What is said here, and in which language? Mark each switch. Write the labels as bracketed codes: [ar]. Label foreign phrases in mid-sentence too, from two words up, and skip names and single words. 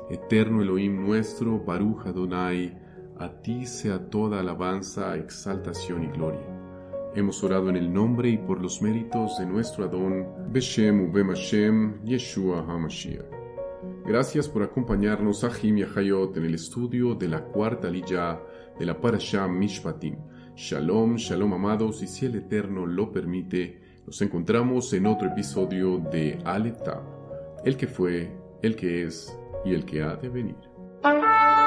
[es] Eterno Elohim nuestro, [he] ברוך אדני, [es] a ti sea toda alabanza, exaltación y gloria. Hemos orado en el nombre y por los méritos de nuestro Adón, [he] בשם ובם השם ישוע המשיח. [es] Gracias por acompañarnos a Jim y a Hayot en el estudio de la cuarta aliyá de la Parashá Mishpatim. Shalom, shalom amados, y si el Eterno lo permite, nos encontramos en otro episodio de Aleph Tav, el que fue, el que es y el que ha de venir.